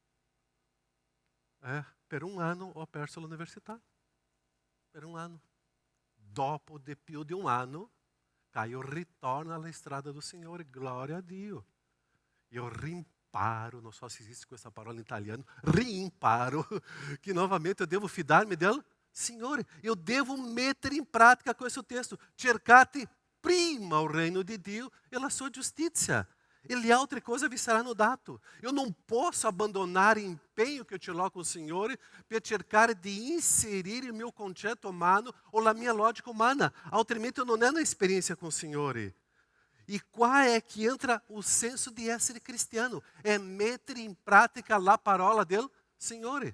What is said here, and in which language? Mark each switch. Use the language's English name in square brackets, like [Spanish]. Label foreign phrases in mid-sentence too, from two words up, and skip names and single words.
[Italian] Per un anno ho perso l'università. Per un anno. Dopo di più di un anno, Caio ritorna alla strada del Signore, gloria a Dio. Io rimparo, non so se esiste questa parola in italiano, rimparo, che novamente eu devo fidarmi del Signore. Eu devo mettere in pratica questo testo. Cercate prima [Portuguese] o reino [Italian] di Dio e la sua giustizia. E le altre cose vi saranno date. [Portuguese] Eu não posso abandonar [Italian] impegno che ce l'ho con il Signore per cercare di inserire il mio concetto umano o la mia logica umana. Altrimenti eu non ho un'esperienza con il Signore. E qua è che entra o senso di essere cristiano. È mettere in pratica la parola del Signore.